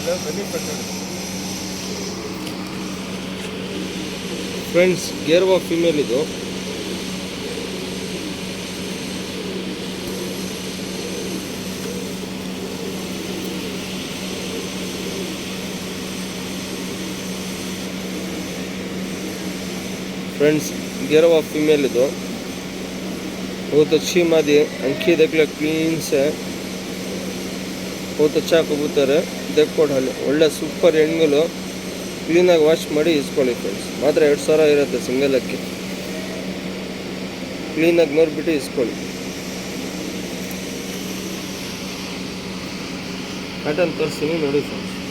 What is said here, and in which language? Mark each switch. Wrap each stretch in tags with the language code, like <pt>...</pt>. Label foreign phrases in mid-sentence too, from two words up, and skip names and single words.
<kn>ಬನ್ನಿ ಫ್ರೆಂಡ್ಸ್, ಗೇರ್ವಾ ಫೀಮೇಲ್ ಇದು. फ्रेंड्स, गैरवा फीमेल ಇದು.</kn> <hi>बहुत अच्छी मादी. अंकी देख लो, क्लीन से. बहुत अच्छा कबूतर है. देखो</hi> <kn>ಒಳ್ಳೆ ಸೂಪರ್ ಹೆಣ್ಗಳು. ಕ್ಲೀನಾಗಿ ವಾಶ್ ಮಾಡಿ ಇಸ್ಕೊಳ್ಳಿ ಫ್ರೆಂಡ್ಸ್. ಮಾತ್ರ 2000 ಇರುತ್ತೆ ಸಿಂಗಲ್ ಅಕ್ಕಿ. ಕ್ಲೀನಾಗಿ ನೋಡಿಬಿಟ್ಟು ಇಸ್ಕೊಳ್ಳಿ. ಪ್ಯಾಟರ್ನ್ ತೋರಿಸ್ತೀನಿ ನೋಡಿ ಫ್ರೆಂಡ್ಸ್.</kn>